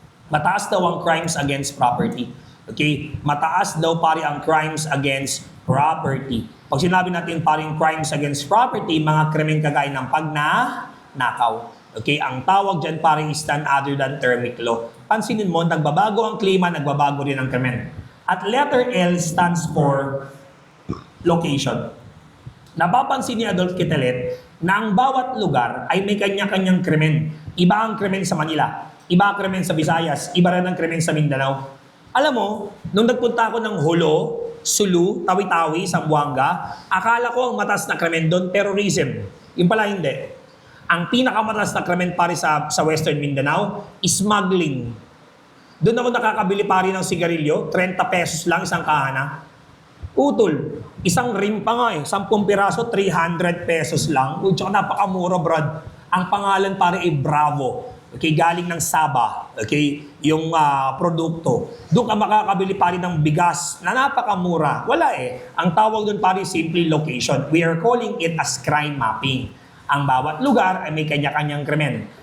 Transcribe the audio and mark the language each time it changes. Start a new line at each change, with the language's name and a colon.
Filipino: Mataas daw ang crimes against property. Okay? Mataas daw pare ang crimes against property. Pag sinabi natin paring crimes against property, mga krimen kagaya ng pagnanakaw. Okay? Ang tawag dyan paring
English: is none other than thermic law.
Filipino: Pansinin mo, nagbabago ang klima, nagbabago rin ang krimen.
English: At letter L stands for location.
Filipino: Napapansin ni Adolf Quetelet na ang bawat lugar ay may kanya-kanyang krimen. Iba ang krimen sa Manila, iba ang krimen sa Visayas, iba rin ang krimen sa Mindanao. Alam mo, nung nagpunta ako ng Jolo, Sulu, Tawi-Tawi, Zamboanga, akala ko ang mataas na krimen doon, terrorism. Yung pala hindi. Ang pinakamataas na krimen pare sa Western Mindanao, smuggling. Doon ako nakakabili pare ng sigarilyo, 30 pesos lang isang kahana. Utol, isang rim pa nga 10 piraso, 300 pesos lang. Uy, tsaka napakamura, brad. Ang pangalan pare ay Bravo. Okay, galing ng Saba. Okay, yung produkto. Doon ka makakabili pare ng bigas na napakamura. Wala Ang tawag doon pare simply location.
English: We are calling it as crime mapping.
Filipino: Ang bawat lugar ay may kanya-kanyang krimen.